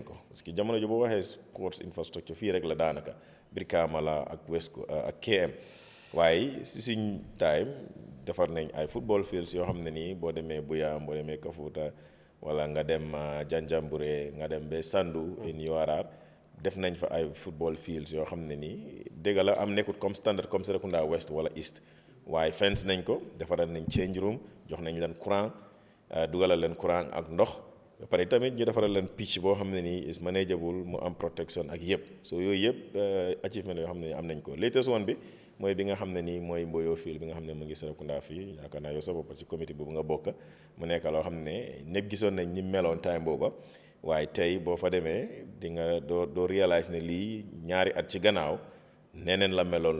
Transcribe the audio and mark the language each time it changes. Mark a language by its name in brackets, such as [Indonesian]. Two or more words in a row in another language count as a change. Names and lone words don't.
[Wolof] ko parce que jamono ji boo waxee [English] sports infrastructure [Wolof] fii rek la daanaka Brikama la ak ak KM waaye si suñ time defar nañ ay [English] football fields [Wolof] yoo xam ne nii boo demee Buyam boo demee Kafuta wala nga dem Janjanbureh nga dem ba Sandu in URR def nañ fa ay [English] football fields [Wolof] yoo xam ne nii dégg la am nekkut [French] comme standard [Wolof] comme Serekunda West wala East waaye fence nañ ko defaral nañ [English] change room [Wolof] jox nañ leen courant dugalal leen courant ak ndox ba pare tamit ñu defaral leen pitch boo xam ne nii [English] is manageable [Wolof] mu am protection ak yëpp so yooyu yëpp achievement yoo xam ne am nañ ko [English] latest one [Wolof] bi mooy bi nga xam ne nii mooy Mboyo Field bi nga xam ne mu ngi Serekunda fii yaakaar naa yow sa bopp ci comité boobu nga bokk mu nekk loo xam ne ñëpp gisoon nañ ñi meloon time booba waaye tey boo fa demee di nga doo réalize ne lii ñaari at ci gannaaw neneen la meloon